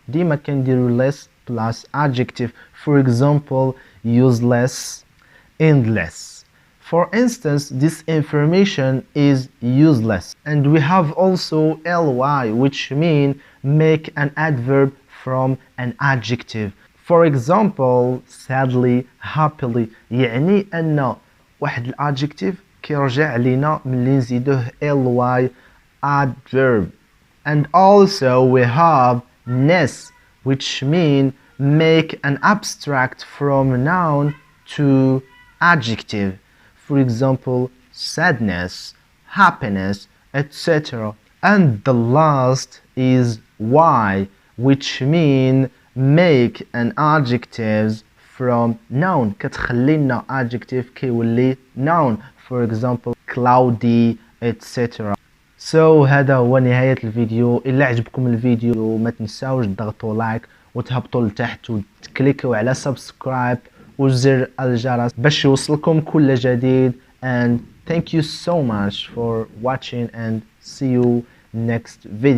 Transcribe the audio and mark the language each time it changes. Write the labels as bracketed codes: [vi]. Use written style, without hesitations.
[ar] ديما كنديرو [en] less plus adjective. For example, useless, endless. For instance, this information is useless. And we have also ly, which mean make an adverb from an adjective. For example, sadly, happily. [ar] يعني أن واحد الادجكتيف كيرجع لينا ملي نزيدوه ly adverb. [en] And also we have ness, which mean make an abstract from noun to adjective. For example, sadness, happiness, etc. And the last is why, which mean make an adjectives from noun. [ar] كتخلي لنا adjective كيولي noun. [en] For example, cloudy, etc. So [ar] هذا هو نهاية الفيديو. إلا عجبكم الفيديو ما تنساوش تضغطوا لايك وتهبطوا لتحت وتكليكوا على سبسكرايب وزر الجرس باش يوصلكم كل جديد. [en] And thank you so much for watching and see you next video.